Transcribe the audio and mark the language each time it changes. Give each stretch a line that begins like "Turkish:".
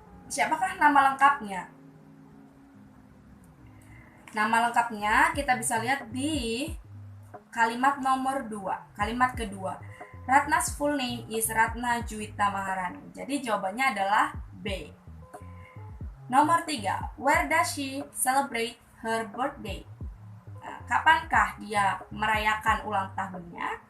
Indonesian: Siapakah nama lengkapnya? Nama lengkapnya kita bisa lihat di kalimat nomor 2. Kalimat kedua.
English: Ratna's full name is Ratna Juwita Maharani.
Indonesian: Jadi jawabannya adalah B. Nomor 3.
English: Where does she celebrate her birthday?
Indonesian: Nah, kapankah dia merayakan ulang tahunnya?